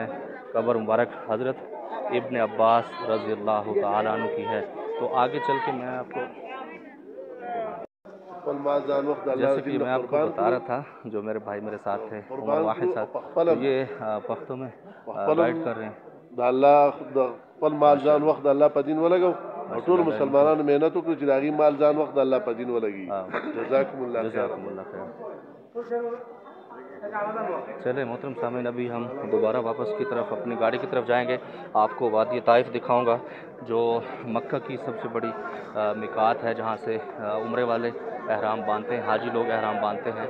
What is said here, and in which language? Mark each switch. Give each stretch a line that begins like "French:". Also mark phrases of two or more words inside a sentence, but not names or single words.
Urdu: قبر مبارک حضرت ابن عباس
Arabic: رضي الله تعالى عنه
Urdu: کی ہے. تو آگے چل کے میں آپ کو، جیسے کہ میں آپ کو بتا رہا تھا، جو میرے بھائی میرے ساتھ تھے عمر واحد صاحب، تو یہ پختو میں گائیڈ کر رہے ہیں.
Pashto: خپل مال ځان وخت د الله په دین ولګو او ټول مسلمانانو مهنت وکړي چې د هغې مال ځان وخت د الله په دین ولګي.
Arabic: جزاکم الله خیر.
Urdu: چلیں محترم سامعین، ابھی ہم دوبارہ واپس کی طرف اپنی گاڑی کی طرف جائیں گے. آپ کو وادی طائف دکھاؤں گا، جو مکہ کی سب سے بڑی میقات ہے، جہاں سے عمرے والے احرام باندھتے ہیں، حاجی لوگ احرام باندھتے ہیں.